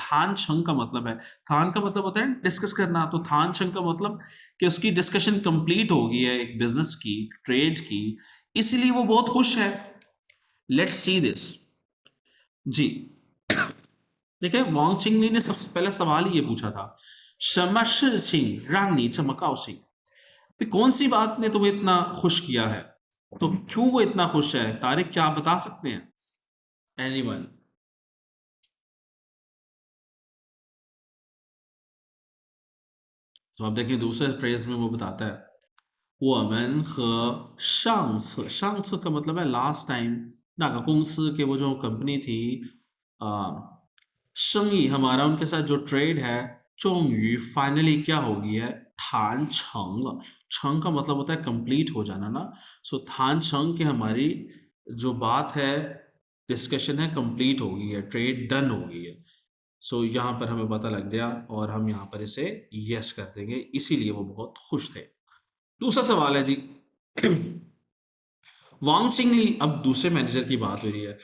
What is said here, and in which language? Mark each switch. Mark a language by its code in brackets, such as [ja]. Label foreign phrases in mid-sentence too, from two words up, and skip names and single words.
[hi] थान छंग का मतलब है, थान का मतलब होता है डिस्कस करना, तो थान छंग का मतलब कि उसकी डिस्कशन कंप्लीट हो गई है एक बिजनेस की, ट्रेड की, इसीलिए वो बहुत खुश है। [en] let's see this ji. [hi] देखिए, वांग चिंगली ने सबसे पहला सवाल ही ये पूछा था, [zh] 什么事情让你这么高兴? [hi] भी कौन सी बात ने तुम्हें इतना खुश किया है? तो क्यों वो इतना खुश है? तारिक, क्या आप बता सकते हैं? एनीवन? तो आप देखिए दूसरे फ्रेज में वो बताता है, [zh] 我们和上次，上次 [hi] का मतलब है [en] last time, [zh] 那个公司 [hi] के वो जो कंपनी थी, आ, 生意 हमारा उनके साथ जो ट्रेड है, 终于 फाइनली क्या हो गई है, [zh] 谈成了। [hi] 成 का मतलब होता है कंप्लीट हो जाना ना, सो 谈成 की हमारी जो बात है, डिस्कशन है, कंप्लीट हो गई है, [en] trade done [hi] हो गई है। सो यहाँ पर हमें पता लग गया और हम यहाँ पर इसे यस कर देंगे, इसीलिए वो बहुत खुश थे। दूसरा सवाल है जी वांग चिंगली, अब दूसरे मैनेजर की बात हो रही है।